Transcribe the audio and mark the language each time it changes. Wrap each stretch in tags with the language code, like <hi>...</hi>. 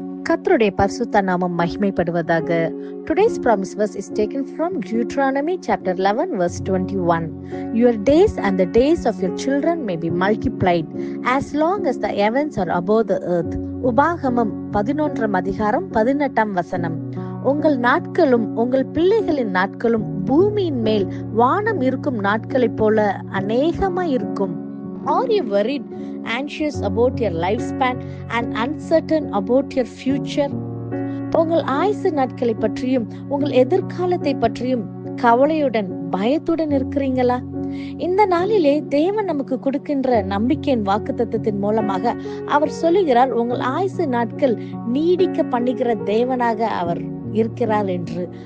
<ta>கர்த்தருடைய பரிசுத்த நாமம் மகிமைப்படுவதாக.</ta> <en>Today's promise verse is taken from Deuteronomy chapter 11 verse 21. Your days and the days of your children may be multiplied as long as the heavens are above the earth.</en> <ta>உபாகமம் 11 அதிகாரம் 18 வசனம். உங்கள் நாட்களும் உங்கள் பிள்ளைகளின் நாட்களும் பூமியின் மேல் வானம் இருக்கும் நாட்களைப் போல அநேகமாய் இருக்கும்.</ta> <en>Are you worried, anxious about your lifespan and uncertain about your future?</en> <ta>உங்கள் ஆயுசு நாட்களை பற்றியும் உங்கள் எதிர்காலத்தை பற்றியும் கவலையுடன் பயத்துடன் இருக்கிறீங்களா? இந்த நாளிலே தேவன் நமக்கு கொடுக்கின்ற நம்பிக்கையின் வாக்குத்தத்தத்தின் மூலமாக அவர் சொல்லுகிறார், உங்கள் ஆயுசு நாட்கள் நீடிக்க பண்ணுகிற தேவனாக அவர் இருக்கிறார் என்று.</ta>